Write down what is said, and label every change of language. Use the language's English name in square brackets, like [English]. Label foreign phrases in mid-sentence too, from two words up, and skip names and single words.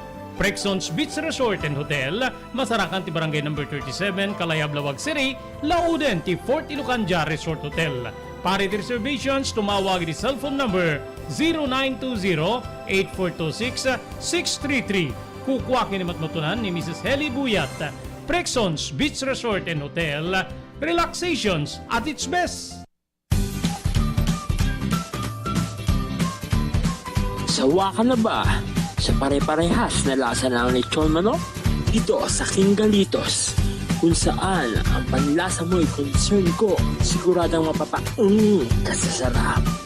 [Iloko] Frexons Beach Resort and Hotel, masarakan ti Barangay number 37, Kalayab, Lawag City, Lauden ti Fort Ilocanja Resort Hotel. Para iti reservations, tumawag iti [English] cellphone number [Iloko] 0920-8426-633. Kukwa kinimatmatunan ni Mrs. Heli Buyat. [English] Frexons Beach Resort and Hotel, relaxations at its best. [Filipino] Sawa ka na ba sa pare-parehas na lasa ng lechon manok? Dito sa King Galitos, kung saan ang panlasa mo'y concern ko, siguradang kasasarap.